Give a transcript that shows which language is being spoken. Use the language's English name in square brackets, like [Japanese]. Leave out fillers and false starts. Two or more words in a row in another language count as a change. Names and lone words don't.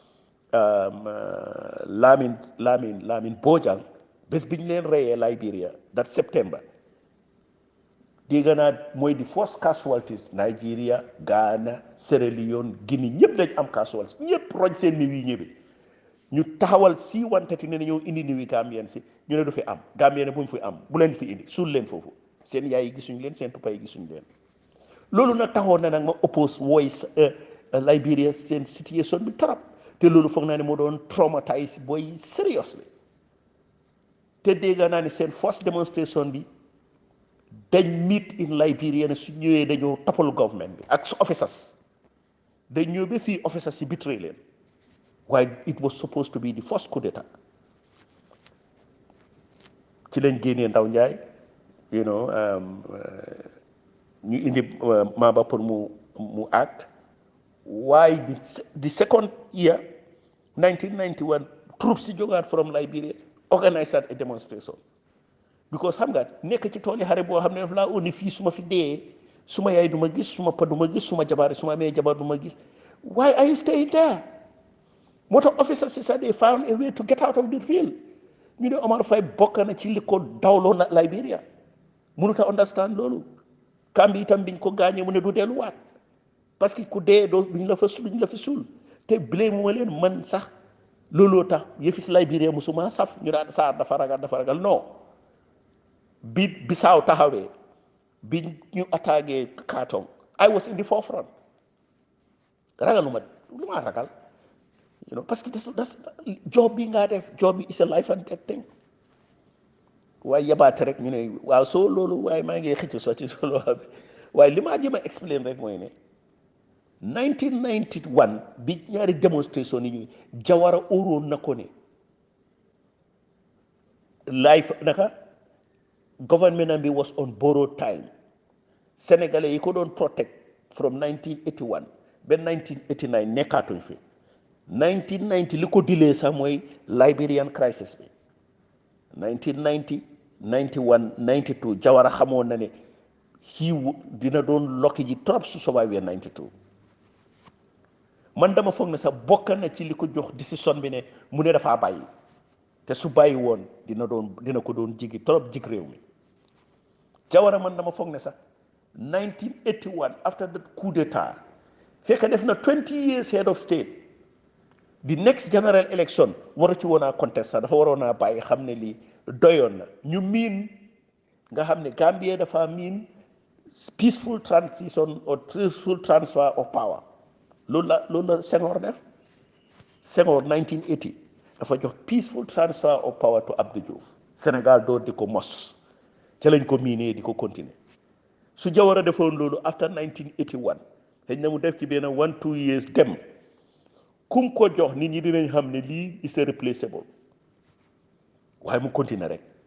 [Wolof] Lamin Bojang bés bi ñu leen reyee Liberia [English] that September [Wolof] dégg naa mooy di [English] first casualties [Wolof] Nigeria Ghana Sierra Leone Guinée ñëpp dañ am casualties ñëpp roñ seen niw yi ñëbi ñu taxawal si wantati ne ñëw indi niw yi Gambien si ñu ne du fi am Gambien ne bu mu fi am bu leen fi indi suul leen foofu seen yaay yi gisuñ leen seen papa yi gisuñ leen loolu nag taxoon na nag ma [English] oppose voice [Wolof] Liberia seen situation bi trop te loolu foog naa ne moo doon traumatise [English] boy seriously [Wolof] te dégg naa ne seen [English] first demonstration [Wolof] bi dañ [English] meet in Liberia [Wolof] ne su ñëwee dañoo toppal government bi ak su officers dañ ñëw ba fii officers si betray leen waaye [English] it was supposed to be the first coup d'état [Wolof] ci lañ génnee Ndaw Njaay ñu indi Maba pour mu act waaye [English] the second year 1991 troops [Wolof] si jógaat [English] from Liberia organise a demonstration because [Wolof] xam nga nekk ci tool yi xare boo xam ne daf laa oni fii su ma fi dee suma yaay du ma gis suma pa du ma gis suma jabar su ma amee jabar du ma gis [English] why are you staying there [Wolof] moo tax officers si sax [English] they found a way to get out of the field [Wolof] ñu ne Omar Faye bokk na ci li ko dawloo na Liberia mënut a understand loolu kambi itam biñ ko gaañee mu ne du delluwaat parce que ku dee doo duñ la fa suul te blame mu ma leen man sax looloo tax yëfis Liberia musuma saf ñu daan Sarr dafa ragal non bi Bissau taxawee bi ñu attaqué Kartong [English] I was in the forefront [Wolof] ragaluma lu ma ragal parce que das job bi nga def job bi [English] is a life and death thing [Wolof] waaye yabaate rek ñu ne waaw soo loolu waaye maa ngi xëcc soo ci solo waaye li maa jëm a explain rek mooy ne 1991 bi ñaari démonstration yi ñu Jawara óoroon na ko ne life naka government bi [English] was on borrowed time [Wolof] sénégalais yi ko doon protect [English] from 1981 [Wolof] ba 1989 nekkaatuñ fi 1990 li ko dilee sax mooy Liberian crisis bi 1990 91 92 Jawara xamoon na ne dina doon lokki ji trop su survive 92 man dama foog ne sax bokk na ci li ko jox décision bi ne mu ne dafaa bàyyi te su bàyyi woon dina ko doon jigi trop jig réew mi Jawara man dama foog ne sax 1981 [English] after the coup d'état [Wolof] fekk def na [English] 20 years head of state the next general election [Wolof] waru ci woon [English] a contest [Wolof] sax dafa waroon a bàyyi xam ne lii doyoon na ñu miin nga xam ne Gambia dafa miin [English] peaceful transition or peaceful transfer of power [Wolof] loolu la Senghor def Senghor 1980 dafa jox [English] peaceful transfer of power to Abdou Diouf [Wolof] Sénégal door di ko mos ca lañ ko miinee di ko continuer su Jawara defoon loolu [English] after 1981 [Wolof] xëy na mu def ci benn 1-2 years dem kum ko jox nit ñi dinañ xam ne lii [English] is irreplaceable [Wolof] waaye mu continuer rek